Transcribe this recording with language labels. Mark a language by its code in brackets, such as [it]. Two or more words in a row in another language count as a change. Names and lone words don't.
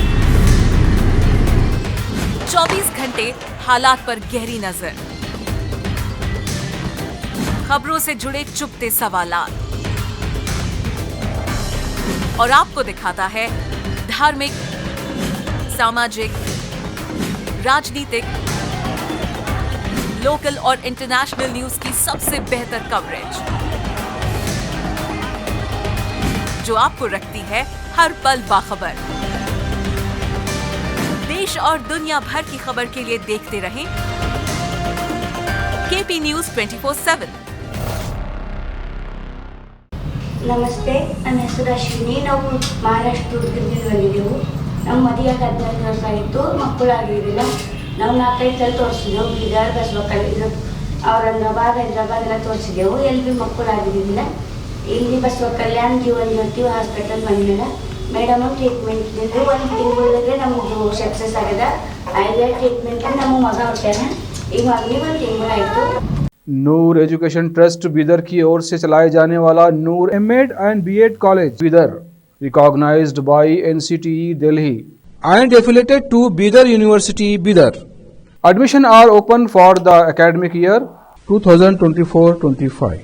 [hi] 24 घंटे हालात पर गहरी नजर, खबरों से जुड़े चुपते सवालात और आपको दिखाता है धार्मिक, सामाजिक, राजनीतिक, लोकल और [en] international news [hi] की सबसे बेहतर कवरेज, जो आपको रखती है हर पल बाखबर। देश और दुनिया भर की खबर के लिए देखते रहें केपी न्यूज 24/7। [kn] ನಮಸ್ತೆ, ನನ್ನ ಹೆಸರು ಅಶ್ವಿನಿ. ನಾವು ಮಹಾರಾಷ್ಟ್ರ ಉಡುಗಿಂದ ಬಂದಿದ್ದೆವು. ನಮ್ಮ ಮದುವೆಗೆ 15 ವರ್ಷ ಆಯಿತು, ಮಕ್ಕಳಾಗಿರಲಿಲ್ಲ. ನಾವು 4-5 ಸಲ ತೋರಿಸಿದೆವು, ಬೀದರ್, ಬಸವಕಲ್ಯಾಣ, ಔರಂಗಾಬಾದ್, ಹೈದರಾಬಾದ್ ಎಲ್ಲ ತೋರಿಸಿದೆವು. ಎಲ್ಲಿ ಭೀ ಮಕ್ಕಳಾಗಿರಲಿಲ್ಲ. ಇಲ್ಲಿ ಬಸವಕಲ್ಯಾಣ ಜೀವನ್ ಜ್ಯೋತಿ ಹಾಸ್ಪಿಟಲ್ ಬಂದಿಲ್ಲ. [en] madam treatment [kn] ಇದ್ದಿದ್ದು 1 ತಿಂಗಳಿಗೆ ನಮ್ಮದು ಸಕ್ಸಸ್ ಆಗಿದೆ. ಆಯ್ದ ಟ್ರೀಟ್ಮೆಂಟ್ ನಮ್ಮ ಮಗ ಹುಟ್ಟ್ಯಾನ. ಈಗ ಮಗನಿಗೆ 1 ತಿಂಗಳಾಯಿತು. [en] Noor Education Trust Bidar [hi] की ओर से चलाए जाने वाला [en] Noor MEd and BEd College Bidar, recognised by NCTE Delhi and affiliated to Bidar University Bidar. Admission are open for the academic year 2024-25.